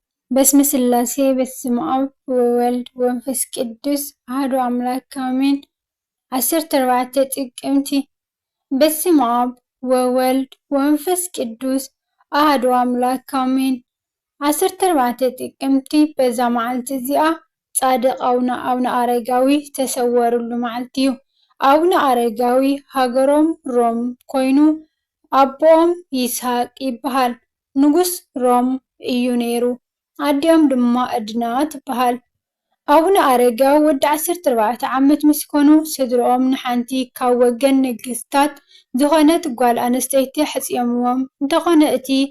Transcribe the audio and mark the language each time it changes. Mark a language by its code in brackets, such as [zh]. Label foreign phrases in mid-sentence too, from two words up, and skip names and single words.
[gez] በስመ ስላሴ በስመ አብ ወወልድ ወመንፈስ ቅዱስ አሐዱ አምላክ አሜን። 14 ጥቅምት በስመ አብ ወወልድ ወመንፈስ ቅዱስ አሐዱ አምላክ አሜን። [ti] 14 ጥቅምት በዛ መዓልቲ እዚኣ ጻድቕ አቡነ አረጋዊ ተሰወሩሉ መዓልቲ እዩ። አቡነ አረጋዊ ሃገሮም ሮም ኮይኑ አቦኦም ይስሐቅ ይበሃል። ንጉስ ሮም እዩ ነይሩ። አዲኦም ድማ ዕድና ትበሃል። አቡነ አረጋዊ ወዲ 14 ዓመት ምስ ኮኑ ስድሮኦም ንሓንቲ ካብ ወገን ነገስታት ዝኾነት ጓል ኣንስተይቲ ሓፂኦምዎም እንተኾነ እቲ